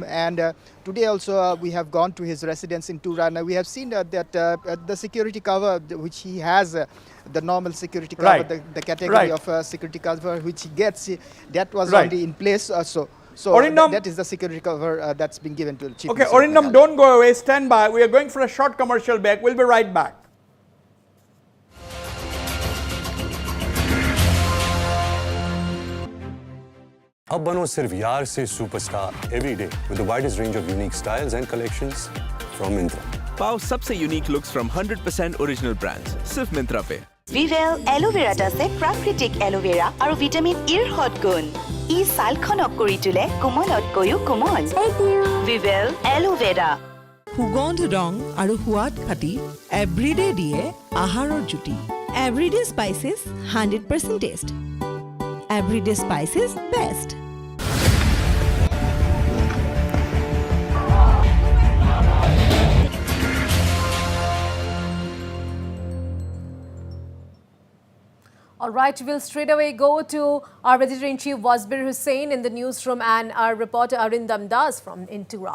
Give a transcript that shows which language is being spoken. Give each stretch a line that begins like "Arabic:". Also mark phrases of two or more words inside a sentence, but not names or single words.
English: And today also we have gone to his residence in Tura and we have seen that the security cover which he has, the normal security cover, the category of security cover which he gets, that was already in place. So that is the security cover that's been given to the Chief Minister. Okay, Orindam, don't go away. Stand by. We are going for a short commercial break. We'll be right back.
Hindi: अब बनो सिर्फ यार से
English: superstar every day with the widest range of unique styles and collections from Myntra.
Hindi: पाओ सबसे
English: unique looks from 100% original brands
Hindi: सिर्फ मिंत्रा पे।
Assamese: Vivel এলোভেৰা আছে প্ৰাকৃতিক এলোভেৰা আৰু ভিটামিন ইৰ হট গুণ ই ছালখনক কৰি তোলে কোমলতকৈও কোমল। Vivel এলোভেৰা সুগন্ধ ৰং আৰু সোৱাদ খাটি এভৰিডে দিয়ে আহাৰৰ জুতি। এভৰিডে স্পাইচেছ 100% টেষ্ট। এভৰিডে স্পাইচেছ বেষ্ট।
English: All right, we'll straight away go to our editor-in-chief Wasbir Hussain in the newsroom and our reporter Arindam Das from Tura.